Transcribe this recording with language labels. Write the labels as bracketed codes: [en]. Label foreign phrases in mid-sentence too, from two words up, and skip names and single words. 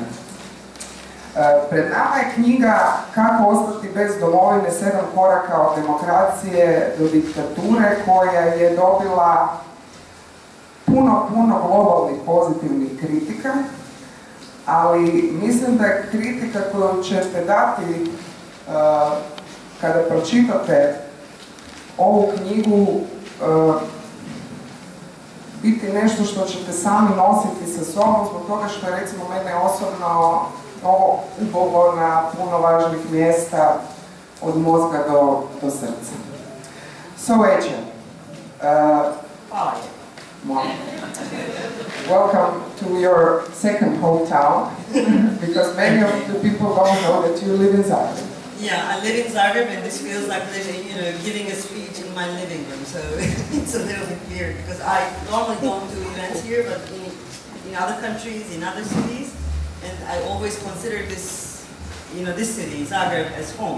[hr] Pred nama je knjiga Kako ostati bez domovine, 7 koraka od demokracije do diktature, koja je dobila puno globalnih pozitivnih kritika, ali mislim da je kritika koju ćete dati kada pročitate ovu knjigu biti nešto što ćete sami nositi sa sobom, zbog toga što je recimo mene osobno ovo ubolo na puno važnih mjesta od mozga do srca. [en] So, Ece, welcome to your second hometown, because many of the people don't know that you live in Zagreb. Yeah, I live in Zagreb, and this feels like living, giving a speech in my living room, so it's a little bit weird, because I normally don't do events here, but in other countries, in other cities, and I always consider this, this city, Zagreb, as home.